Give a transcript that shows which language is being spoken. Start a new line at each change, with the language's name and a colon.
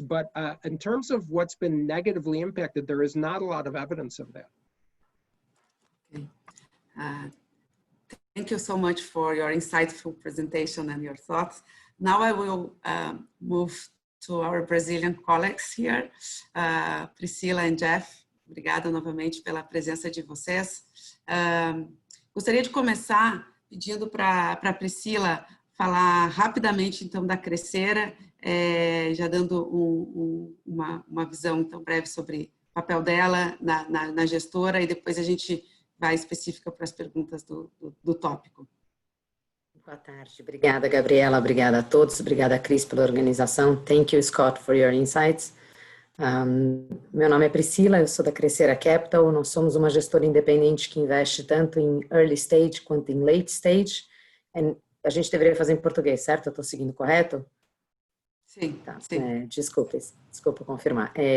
English: But in terms of what's been negatively impacted, there is not a lot of evidence of that. Okay. Thank you so much for your insightful presentation and your thoughts. Now I will move to our Brazilian colleagues here, Priscila e Jeff.
Portuguese: Obrigada novamente pela presença de vocês. Gostaria de começar pedindo para a Priscila falar rapidamente, então, da Crescera, já dando uma visão, então, breve sobre o papel dela na gestora, e depois a gente vai específica para as perguntas do tópico. Boa tarde. Obrigada, Gabriela. Obrigada a todos. Obrigada, Cris, pela organização.
English: Thank you, Scott, for your insights.
Portuguese: Meu nome é Priscila, eu sou da Crescera Capital. Nós somos uma gestora independente que investe tanto em early stage quanto em late stage. A gente deveria fazer em português, certo? Eu estou seguindo correto? Sim, tá. Sim. Desculpa confirmar.